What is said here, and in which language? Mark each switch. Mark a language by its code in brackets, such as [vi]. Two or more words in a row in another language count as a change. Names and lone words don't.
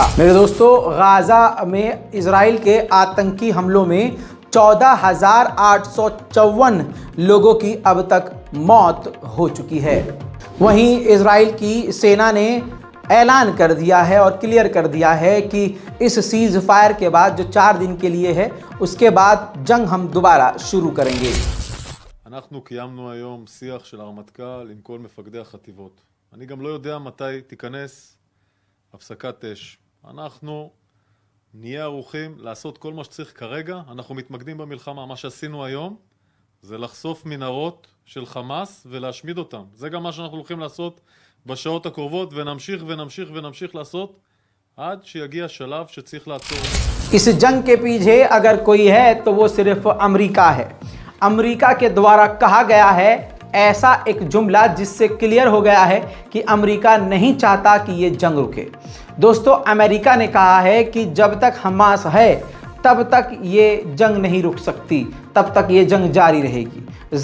[hi] मेरे दोस्तों, गाज़ा में इजराइल के आतंकी हमलों में 14,854 लोगों की अब तक मौत हो चुकी है। वहीं इजराइल की सेना ने ऐलान कर दिया है और क्लियर कर दिया है कि इस [en] cease fire [hi] के बाद जो 4 दिन के लिए है, उसके बाद जंग हम दोबारा शुरू करेंगे। [he] אנחנו קיימנו היום שיח של הרמטכ"ל עם כל מפקדי החטיבות. אני גם לא יודע מתי תיכנס הפסקת אש. אנחנו נהיה ערוכים לעשות כל מה שצריך כרגע. אנחנו מתמקדים במלחמה. מה שעשינו היום זה לחשוף מנהרות של חמאס ולהשמיד אותם. זה גם מה שאנחנו הולכים לעשות בשעות הקרובות, ונמשיך לעשות עד שיגיע שלב שצריך לעצור. [hi] इस जंग के पीछे अगर कोई है तो वो सिर्फ अमेरिका है। अमेरिका के द्वारा कहा गया है ऐसा एक जुमला जिससे क्लियर हो गया है कि अमेरिका नहीं चाहता कि ये जंग रुके। दोस्तों, अमेरिका ने कहा है कि जब तक हमास है तब तक ये जंग नहीं रुक सकती, तब तक ये जंग जारी रहेगी।